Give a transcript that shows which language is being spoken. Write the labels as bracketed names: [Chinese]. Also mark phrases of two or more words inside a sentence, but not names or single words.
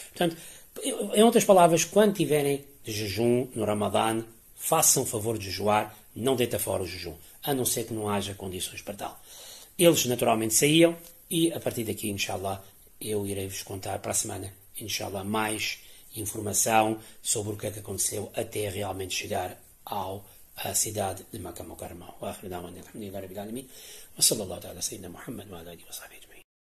[Portuguese] Portanto, em outras palavras, quando tiverem de jejum no Ramadã, façam favor de jejuar, não deita fora o jejum, a não ser que não haja condições para tal. Eles naturalmente saíam e a partir daqui, inshallah, eu irei-vos contar para a semana, inshallah, mais informação sobre o que é que aconteceu até realmente chegar à cidade de Meca Mukarrama. [Arabic] وآخر دعوانا الحمد لله رب العالمين. وصلى الله تعالى سيدنا محمد وعلى آله وصحبه أجمعين.